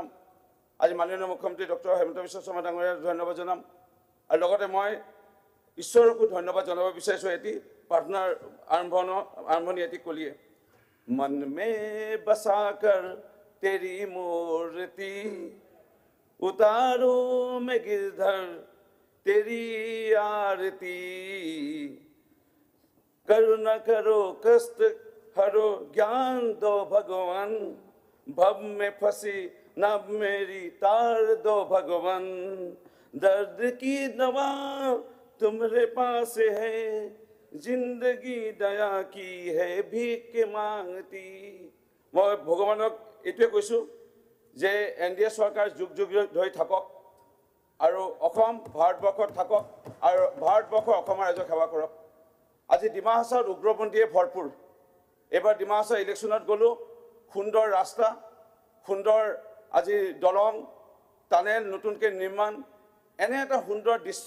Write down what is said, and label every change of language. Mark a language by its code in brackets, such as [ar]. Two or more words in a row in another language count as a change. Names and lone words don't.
[as] আজি মাননীয় মুখ্যমন্ত্ৰী ডক্টৰ হেমন্ত বিশ্ব শৰ্মা ডাঙৰীয়াক ধন্যবাদ জনাম। আৰু লগতে মই ঈশ্বৰকো ধন্যবাদ জনাব বিচাৰিছোঁ। এটি প্ৰাৰ্থনাৰ আৰম্ভণি এটি কলিয়ে [hi] मन मे बसाकर तेरी मूर्ति उतारो मे गिरधर तेरी आरती करुणा करो कष्ट हरो ज्ञान दो भगवान भव में फंसी नभ मेरी तार दो भगवान दर्द की दवा तुम्हारे पास है जिंदगी दया की है भीख मांगती। [as] মই ভগৱানক এইটোৱে কৈছোঁ যে NDA চৰকাৰ যুগ যুগ ধৰি থাকক আৰু অসম ভাৰতবৰ্ষত থাকক আৰু ভাৰতবৰ্ষৰ অসমৰ ৰাইজক সেৱা কৰক। আজি ডিমা হাছাওত উগ্ৰপন্থীয়ে ভৰপূৰ। এইবাৰ ডিমা হাছাও ইলেকশ্যনত গ'লোঁ, সুন্দৰ ৰাস্তা, সুন্দৰ আজি দলং, টানেল নতুনকৈ নিৰ্মাণ, এনে এটা সুন্দৰ দৃশ্য।